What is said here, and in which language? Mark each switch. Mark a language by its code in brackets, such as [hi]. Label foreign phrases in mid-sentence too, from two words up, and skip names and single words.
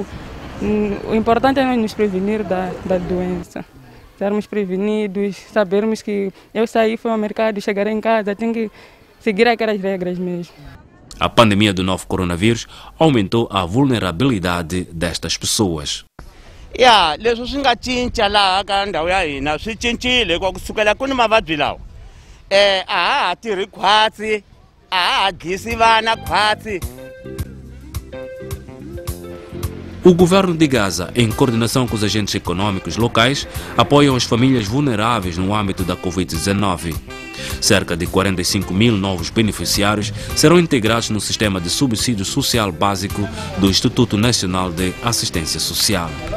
[pt] O importante é nós nos prevenir da doença. Estarmos prevenidos, sabermos que eu saí, fui ao mercado, chegar em casa, tenho que seguir aquelas regras mesmo. A pandemia do novo coronavírus aumentou a vulnerabilidade destas pessoas. [ts] Leswi swi nga cinca laha ka ndhawu ya hina swi cincile kusukela kuni mavabyi lawa. A ha tirhi khwatsi, a ha gisi vana khwatsi. [pt] O governo de Gaza, em coordenação com os agentes econômicos locais, apoiam as famílias vulneráveis no âmbito da Covid-19. Cerca de 45 mil novos beneficiários serão integrados no sistema de subsídio social básico do Instituto Nacional de Assistência Social.